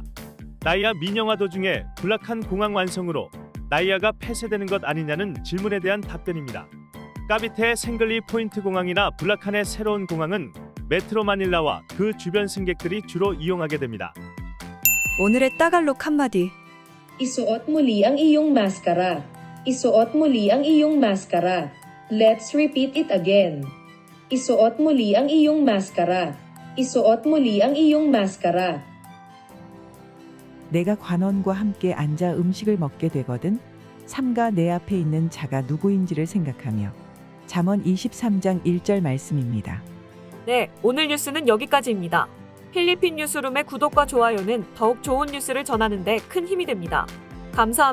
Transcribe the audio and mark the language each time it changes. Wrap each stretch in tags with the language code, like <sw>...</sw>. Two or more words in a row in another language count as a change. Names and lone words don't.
<ko>나이아 민영화 도중에 블라칸 공항 완성으로 나이아가 폐쇄되는 것 아니냐는 질문에 대한 답변입니다. 까비테의 생글리 포인트 공항이나 블라칸의 새로운 공항은 메트로 마닐라와 그 주변 승객들이 주로 이용하게 됩니다. 오늘의 따갈록 한마디.</ko> <tl>Isuot muli ang iyong maskara. Isuot muli ang iyong maskara.</tl> <en>Let's repeat it again.</en> <tl>Isuot muli ang iyong maskara. Isuot muli ang iyong maskara.</tl> <ko>내가 관원과 함께 앉아 음식을 먹게 되거든 삼가 내 앞에 있는 자가 누구인지를 생각하며. 잠언 23장 1절 말씀입니다. 네, 오늘 뉴스는 여기까지입니다. 필리핀 뉴스룸의 구독과 좋아요는 더욱 좋은 뉴스를 전하는 데 큰 힘이 됩니다.</ko>